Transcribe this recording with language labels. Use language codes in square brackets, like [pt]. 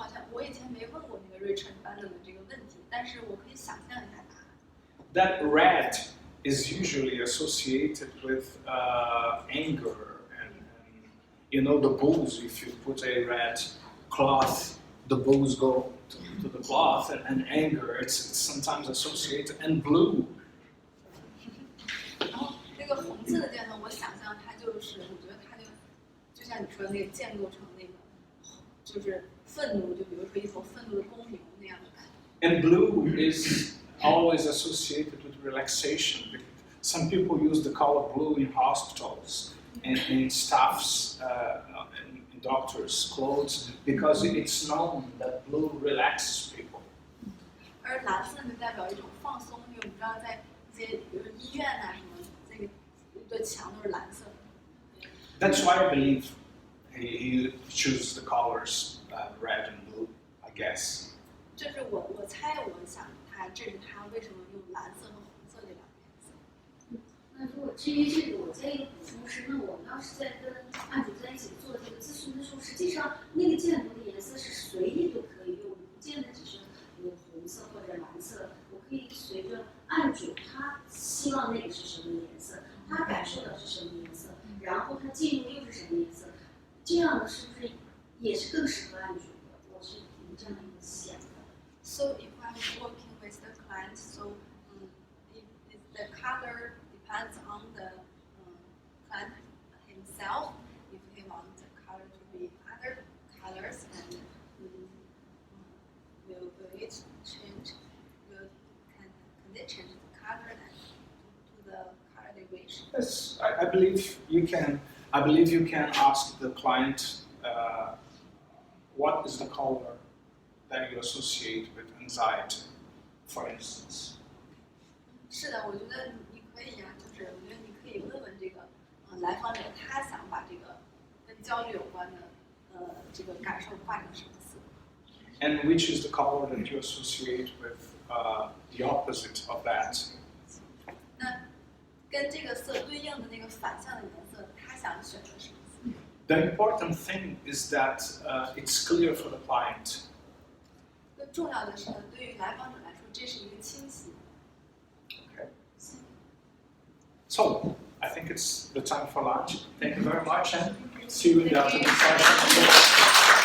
[zh] 我以前没问过那个 Richard Bandler 的这个问题，但是我可以想象一下答案。 [en] That red is usually associated with anger, and you know the bulls. If you put a red cloth, the bulls go to the cloth, and anger. It's sometimes associated, and blue. [zh] 然后那个红色的箭头，我想象它就是，我觉得它就像你说的那个建构成那个，就是愤怒，就比如说一头愤怒的公牛那样的感觉。 [en] And blue is always associated with relaxation. Some people use the color blue in hospitals and in staffs, in doctors' clothes, because it's known that blue relaxes people. [zh] 而蓝色就代表一种放松，因为我们知道在一些比如说医院啊什么，那个的墙都是蓝色的。 [en] That's why I believe he chooses the colors red and blue, I guess. [zh] 这是我猜，我想这是他为什么用蓝色和红色这两个颜色。那如果至于这个，我再一个补充是，那我们要是在跟案主在一起做这个咨询的时候，实际上那个箭头的颜色是随意都可以用，不见得只是红色或者蓝色，我可以随着案主他希望那个是什么颜色，他感受到是什么颜色，然后他进入又是什么颜色，这样的是不是也是更适合案主的？我是有这样的一个想法。 [en] So if I'm working with the client, so if the color depends on the client himself. If he wants the color to be other colors, and will it change? Can they change the color and to the color they wish? Yes, I believe you can. I believe you can ask the client what is the color that you associate with anxiety, for instance. [zh] 是的，我觉得你可以呀，就是我觉得你可以问问这个来访者，他想把这个跟焦虑有关的这个感受画成什么色。 [en] And which is the color that you associate with the opposite of that? [zh] 那跟这个色对应的那个反向的颜色，他想选择什么色？ [en] The important thing is that it's clear for the client. [zh] 更重要的是呢，对于来访者来说，这是一个清晰。 [en] Okay. So I think it's the time for lunch. Thank you very much, and see you in the afternoon session.